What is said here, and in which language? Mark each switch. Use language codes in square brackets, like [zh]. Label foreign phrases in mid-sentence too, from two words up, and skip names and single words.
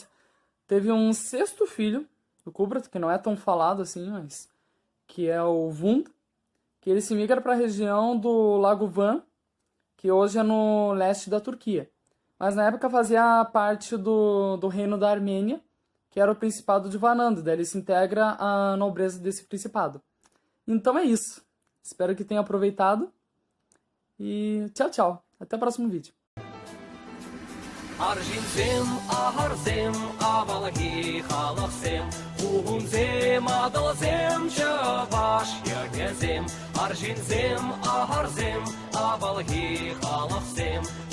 [pt] Teve um sexto filho do Kubrat, que não é tão falado assim, mas que é o Vund, que ele se migra para a região do Lago Van, que hoje é no leste da Turquia. Mas na época fazia parte do reino da Armênia, que era o Principado de Vanand, daí ele se integra à nobreza desse principado. Então é isso. Espero que tenha aproveitado. E tchau, tchau. Até o próximo vídeo. Arjinzem, aharzem, avalagi, khalafsem, kuhunzem, adalzem, chavash, yagezem. Arjinzem, aharzem, avalagi, khalafsem,